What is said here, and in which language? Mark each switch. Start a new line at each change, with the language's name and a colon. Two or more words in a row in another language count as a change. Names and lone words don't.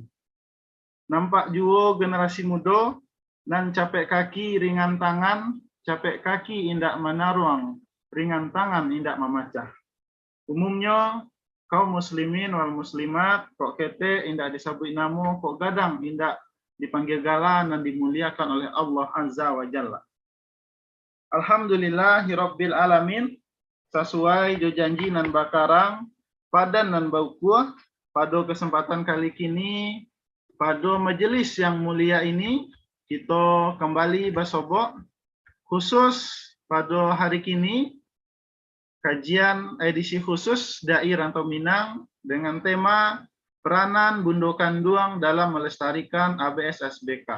Minangkabau: Nampak juo generasi muda nan capek kaki ringan tangan, capek kaki indak menaruang, ringan tangan indak memacah. Umumnya kaum
Arabic: المسلمين والمسلمات
Minangkabau: kok kete indak disebut namo, kok gadang indak dipanggil gala dan dimuliakan oleh Allah
Arabic: عز وجل. الحمد لله رب العالمين.
Minangkabau: Sesuai jo janji nan bakarang padan nan baukuah pada kesempatan kali kini
Indonesian: pada majelis yang mulia ini
Minangkabau: kita kembali basobok khusus pada hari kini kajian edisi khusus Dai Rantau Minang
Indonesian: dengan tema peranan Bundo Kanduang dalam melestarikan ABS SBK.